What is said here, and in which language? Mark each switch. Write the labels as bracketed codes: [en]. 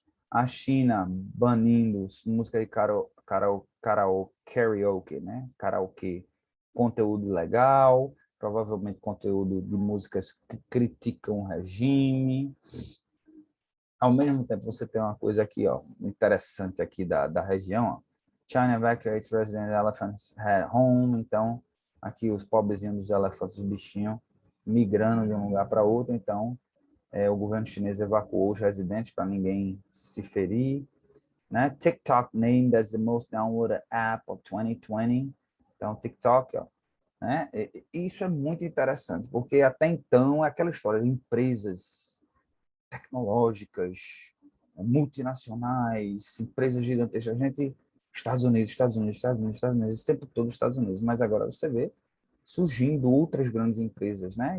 [pt] A China banindo música de karaoke, né? Karaoke, conteúdo ilegal, provavelmente conteúdo de músicas que criticam o regime. Ao mesmo tempo, você tem uma coisa aqui, ó, interessante aqui da região, ó. [en] China evacuates resident elephants at home. [pt] Então, aqui os pobrezinhos dos elefantes, os bichinhos, migrando de um lugar para outro. Então, o governo chinês evacuou os residentes para ninguém se ferir, né? [en] TikTok named as the most downloaded app of 2020. [pt] Então, TikTok, ó, né? E isso é muito interessante, porque até então é aquela história de empresas tecnológicas, multinacionais, empresas gigantescas, a gente, Estados Unidos, Estados Unidos, Estados Unidos, Estados Unidos, sempre todo Estados Unidos, mas agora você vê surgindo outras grandes empresas, né?